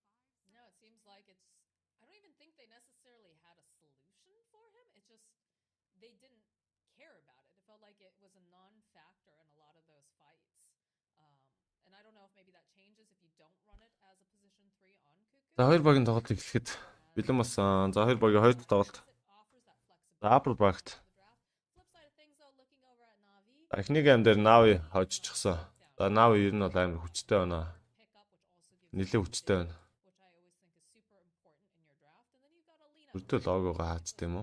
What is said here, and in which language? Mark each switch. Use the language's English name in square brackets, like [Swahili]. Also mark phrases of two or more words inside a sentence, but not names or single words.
[English] No, it seems like it's I don't even think they necessarily had a solution for him. It's just they didn't care about it. It felt like it was a non-factor in a lot of those fights. And I don't know if maybe that changes if you don't run it as a position 3 on Cuckoo. [Mongolian] За хоёр багийн тоглолт эхлэхэд бэлэн болсон. За хоёр багийн хоёр дахь тоглолт. За апл багт. Эхний гейм дээр Navi хожчихсан. За Navi ер нь бол амар хүчтэй байна. Нилээ хүчтэй байна. Бүрдөө логогоо хаач тийм үү?